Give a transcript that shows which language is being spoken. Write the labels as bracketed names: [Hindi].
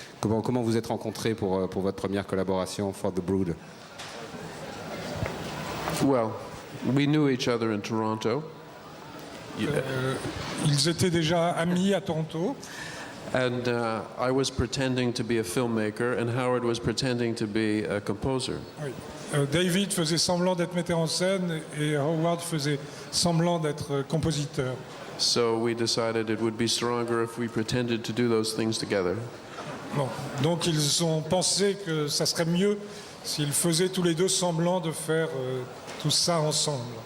[French] Comment vous êtes rencontrés pour votre première collaboration [English] for The Brood? Well, we knew each other in Toronto. [French] Ils étaient déjà amis à Toronto. [English] And I was pretending to be a filmmaker, and Howard was pretending to be a composer. [French] Oui. David faisait semblant d'être metteur en scène, et Howard faisait semblant d'être compositeur. [English] So we decided it would be stronger if we pretended to do those things together. [French] Bon. Donc ils ont pensé que ça serait mieux s'ils faisaient tous les deux semblant de faire tout ça ensemble.